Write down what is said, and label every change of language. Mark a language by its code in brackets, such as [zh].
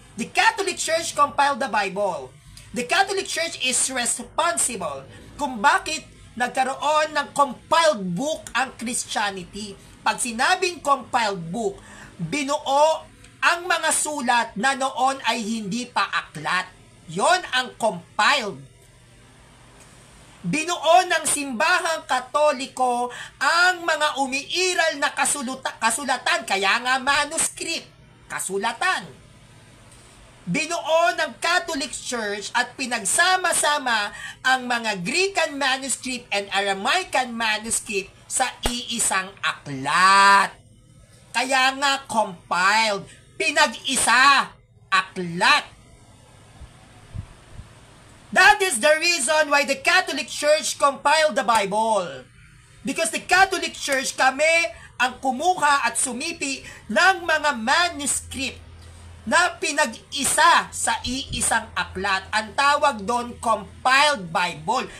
[en] The Catholic Church compiled the Bible. The Catholic Church is responsible [tl] kung bakit nagkaroon ng compiled book ang Christianity. Pag sinabing compiled book, binuo ang mga sulat na noon ay hindi pa aklat. Yon ang compiled. Binuo ng simbahang Katoliko ang mga umiiral na kasulatan, kaya nga manuscript, kasulatan. Binuo ng Catholic Church at pinagsama-sama ang mga Greekan manuscript and Aramaican manuscript sa iisang aklat. Kaya nga compiled, pinag-isa, aklat. [en] That is the reason why the Catholic Church compiled the Bible. Because the Catholic Church, [tl] kami ang kumuha at sumipi ng mga manuscript na pinag-isa sa iisang aklat. Ang tawag doon, compiled Bible.